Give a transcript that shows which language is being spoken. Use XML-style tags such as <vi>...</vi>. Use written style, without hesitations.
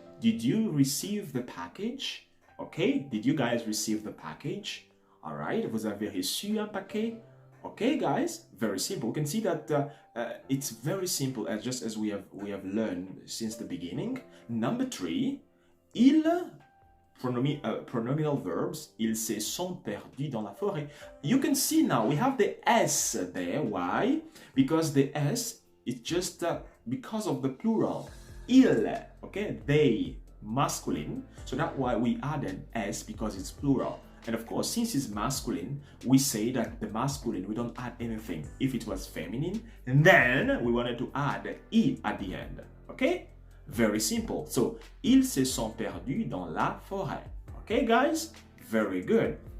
<en>Did you receive the package? Okay, did you guys receive the package?</en> <fr>All right, vous avez reçu un paquet?</fr> <en>Okay, guys, very simple. You can see that it's very simple, just as we have learned since the beginning. Number 3, pronominal verbs,</en> <fr>ils se sont perdus dans la forêt.</fr> <en>You can see now we have the S there. Why? Because the S is just because of the plural. Ils, okay, they, masculine. So that's why we added S, because it's plural. And of course, since it's masculine, we say that the masculine, we don't add anything. If it was feminine, then we wanted to add I at the end. Okay? Very simple.</en> <fr>So, ils se sont perdus dans la forêt.</fr> <en>Okay, guys? Very good.</en>